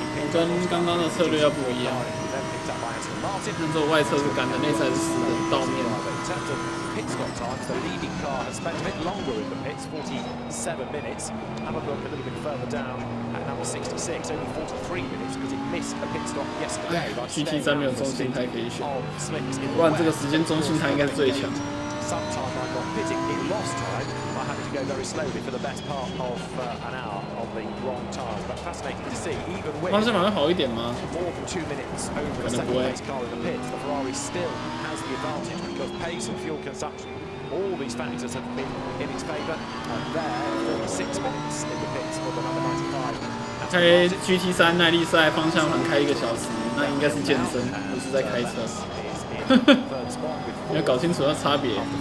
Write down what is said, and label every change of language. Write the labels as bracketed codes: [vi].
[zh] 跟刚刚的策略要不一样。那这外侧是干的，内侧是湿的，倒面。 [en] Pit stop times, the leading car has spent a bit longer in the pits, 47 minutes. Have a look a little bit further down at number 66, only 43 minutes because it missed a pit stop yesterday. [zh] GT3 没有中性胎可以选，不然这个时间中性胎应该是最强。 [en] Sometime I got pitting, it lost time. I had to go very slowly for the best part of an hour on the wrong tyres. But fascinating to see, even with [zh] 方向盘会好一点吗？ [en] more than 2 minutes over the second place car in the pits, the Ferrari still has the advantage because pace and fuel consumption, all these factors have been in its favour. And there, 46 minutes in the pits for the number 95. [zh] 开 GT3 耐力赛方向盘开1个小时，那应该是健身，不是在开车。你要搞清楚它差别。